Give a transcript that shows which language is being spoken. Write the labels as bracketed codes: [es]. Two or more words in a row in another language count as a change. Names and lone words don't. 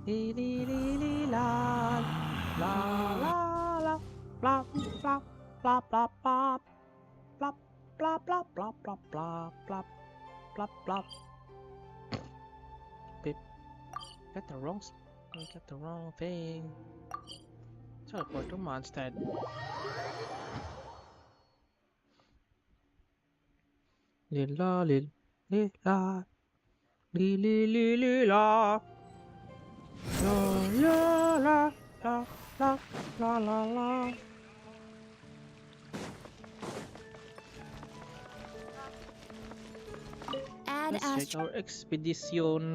[en] Li li li li la la la la plop plop plop plop plop plop plop plop plop plop plop plop plop plop. Pip. Got the wrong. We got the wrong thing. Teleport to Mondstadt. Lila lil lila li li li li la la la la la la la la la. Let's check our expedition.